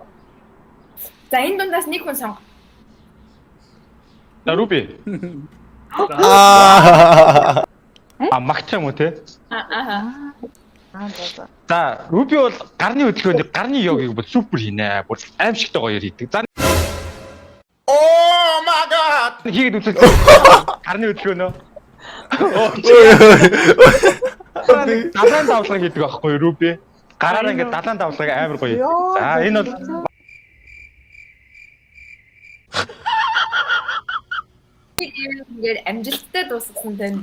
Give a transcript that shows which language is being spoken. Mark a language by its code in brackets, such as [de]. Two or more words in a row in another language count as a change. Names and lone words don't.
[mn] За энэ дундаас нэг хүн сонго. Руби. Магч юм уу те? За, Руби бол гарны хөдөлгөөнд гарны йогыг бол супер хийнэ. Бүр аимшигтай гоё хийдэг. За. [en] Oh my god. [mn] Хийгээд үзэл. Гарны хөдөлгөөнөө. Далайн давлага гэдэг аахгүй юу Руби? Гараараа ингээд далайн давлага амар гоё. За энэ бол ингээд амжилттай дуусгасан танд